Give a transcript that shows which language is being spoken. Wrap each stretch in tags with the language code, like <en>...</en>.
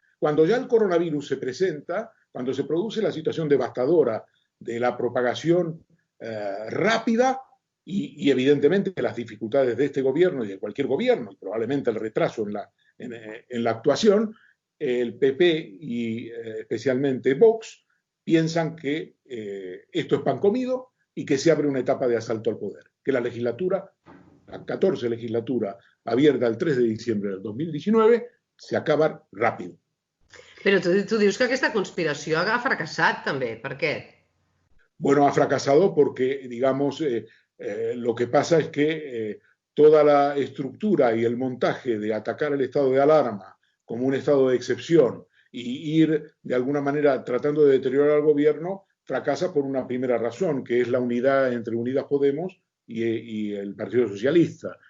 <es>Cuando ya el coronavirus se presenta, cuando se produce la situación devastadora de la propagación rápida y evidentemente las dificultades de este gobierno y de cualquier gobierno, y probablemente el retraso en la actuación, el PP y especialmente Vox piensan que esto es pan comido y que se abre una etapa de asalto al poder, que la 14 legislatura abierta el 3 de diciembre del 2019 se acaba rápido.</es> <ca>Però tu dius que aquesta conspiració ha fracassat també. Per què?</ca> <es>Bueno, ha fracasado porque, digamos, lo que pasa es que toda la estructura y el montaje de atacar el estado de alarma como un estado de excepción y ir de alguna manera tratando de deteriorar al gobierno fracasa por una primera razón, que es la unidad entre Unidas Podemos y el Partido Socialista.</es>